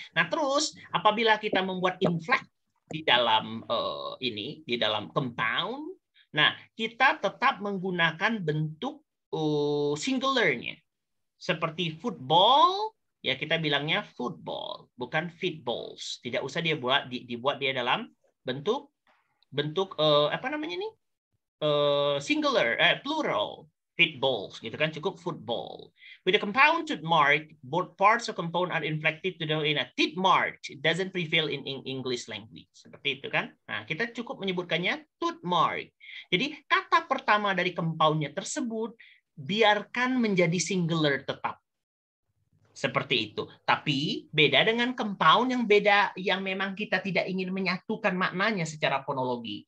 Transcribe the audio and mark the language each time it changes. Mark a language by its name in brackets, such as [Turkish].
[Indonesian] Nah, terus apabila kita membuat inflect di dalam di dalam compound, nah, kita tetap menggunakan bentuk singular-nya. Seperti football, ya kita bilangnya football, bukan feetballs. Tidak usah dibuat dia dalam bentuk apa namanya ini? Singular, plural, feetballs, gitu kan, cukup football. [English] With a compounded mark, both parts of compound are inflected to the in a teeth mark. It doesn't prevail in English language. [Indonesian] Seperti itu kan? Nah, kita cukup menyebutkannya tooth mark. Jadi kata pertama dari compoundnya tersebut biarkan menjadi singular tetap. Seperti itu. Tapi beda dengan compound yang beda, yang memang kita tidak ingin menyatukan maknanya secara fonologi.